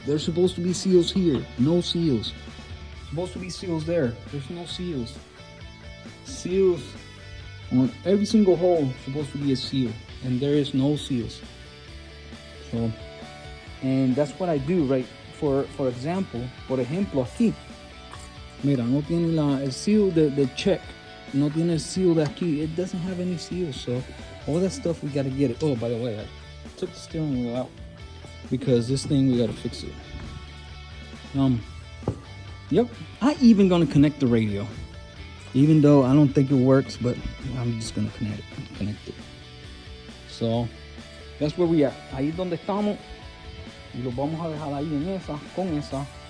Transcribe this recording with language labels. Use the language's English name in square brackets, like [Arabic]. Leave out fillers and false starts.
[English] There's supposed to be seals here. No seals. Supposed to be seals there. There's no seals. Seals on every single hole. Supposed to be a seal, and there is no seals. So, and that's what I do, right? For example, [Spanish] por ejemplo aquí. Mira, no tiene el seal de check. No tiene el seal de aquí. [English] It doesn't have any seals. So all that stuff we gotta get it. Oh, by the way, I took the steering wheel out, because this thing we gotta fix it. Yep, I even gonna connect the radio, even though I don't think it works, but I'm just gonna connect it. So that's where we are. [Spanish] Ahí es donde estamos, y lo vamos a dejar ahí en esa, con esa.